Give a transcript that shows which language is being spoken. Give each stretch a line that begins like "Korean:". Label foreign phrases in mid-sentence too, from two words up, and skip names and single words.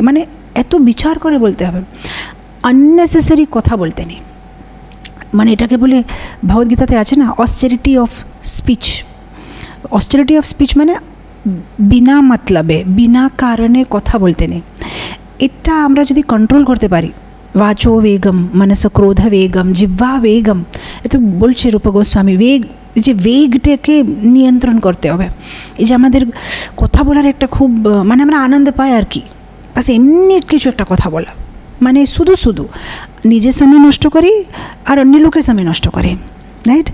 Bangla: মানে এত বিচার করে বলতে হবে, আননেসেসারি কথা বলতে নেই। মানে এটাকে বলে ভগবদ্গীতাতে আছে না,
English: austerity of speech
Bangla: মানে বিনা মতলবে বিনা কারণে কথা বলতে নেই। এটা আমরা যদি কন্ট্রোল করতে পারি,
Sanskrit: वाचो वेगम मनस क्रोध वेगम जिह्वा वेगम,
Bangla: এত বলছে রূপ গোস্বামী, যে वेगটাকে নিয়ন্ত্রণ করতে হবে। এই যে আমাদের কথা বলার একটা খুব মানে আমরা আনন্দ পাই আর কি, বাস এমনি কিছু একটা কথা বলা, মানে শুধু নিজের সময় নষ্ট করি আর অন্য লোকের সময় নষ্ট করি, রাইট?